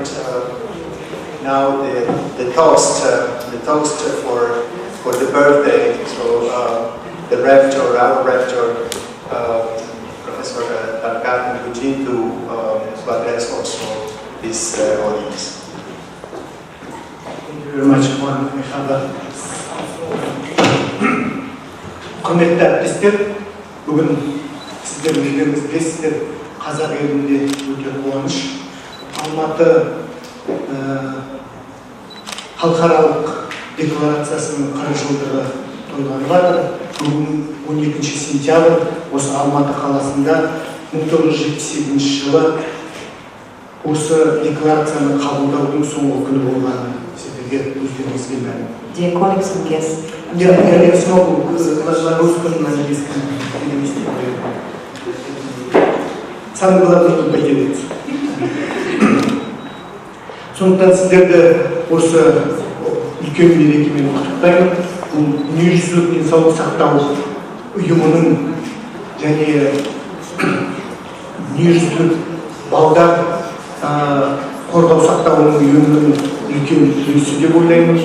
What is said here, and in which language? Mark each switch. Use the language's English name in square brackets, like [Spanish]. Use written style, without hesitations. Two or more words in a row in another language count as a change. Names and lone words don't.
[English] Now the toast for the birthday. So the rector, our rector, Professor Tarkat Nguji, to address also this audience. Thank you very much, Juan Mejada. [Kazakh] Құрметті әріптестер, бүгін сіздер өздеріңіз білесіздер, қазақ елінде өте қуаныш. Алматы халықаралық декларациясының 40 жылдығы тойланып жатыр. Бүгін 12 сентябрь осы Алматы қаласында 1977 жылы осы декларацияны қабылдаудың соңғы күні болғаны сіздерге өздеріңізге мәлім. [English] Dear colleagues and guests, [Russian] Я не смогу на русском, на английском перевести. Самое главное не поделиться. [Kazakh] Сондықтан сіздерді осы үлкен мерекемен құттықтаймын. Бұл дүниежүзілік денсаулық сақтау ұйымының және дүниежүзілік балдар қорғау сақтауының ұйымының үлкен үлесі деп ойлаймын.